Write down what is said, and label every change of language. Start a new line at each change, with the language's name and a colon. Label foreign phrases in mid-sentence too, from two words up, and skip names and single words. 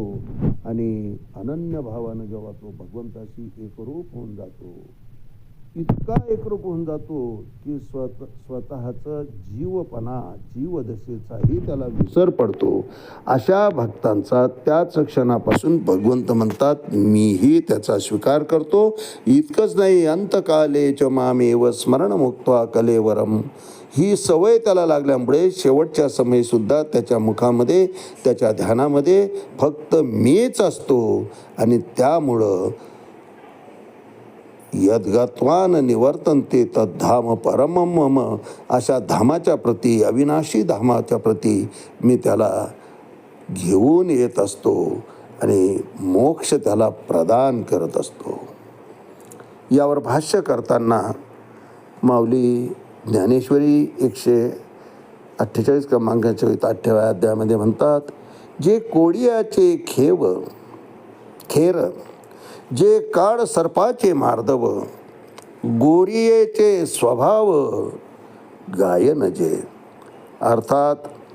Marathi: आणि अनन्य भावानं जेव्हा तो भगवंताशी एकरूप होऊन जातो, इतका एकरूप होऊन जातो की स्वतःचं जीवपणा, जीवदशेचाही त्याला विसर पडतो. अशा भक्तांचा त्याच क्षणापासून भगवंत म्हणतात मीही त्याचा स्वीकार करतो. इतकंच नाही,
Sanskrit: अंतकाले च मामेव स्मरण मुक्त्वा कलेवरम.
Marathi: ही सवय त्याला लागल्यामुळे शेवटच्या समयीसुद्धा त्याच्या मुखामध्ये, त्याच्या ध्यानामध्ये फक्त मीच असतो. आणि त्यामुळं
Sanskrit: यद्गत्वान निवर्तन्ते तद्धाम परमं मम.
Marathi: अशा धामाच्या प्रती, अविनाशी धामाच्या प्रती मी त्याला घेऊन येत असतो आणि मोक्ष त्याला प्रदान करत असतो. यावर भाष्य करताना माऊली ज्ञानेश्वरी 148 क्रमांकाच्या 8व्या अध्यायामध्ये म्हणतात, जे कोडियाचे खेर, जे काळ सर्पाचे मार्दव, गोरियेचे स्वभाव, गायन जे, अर्थात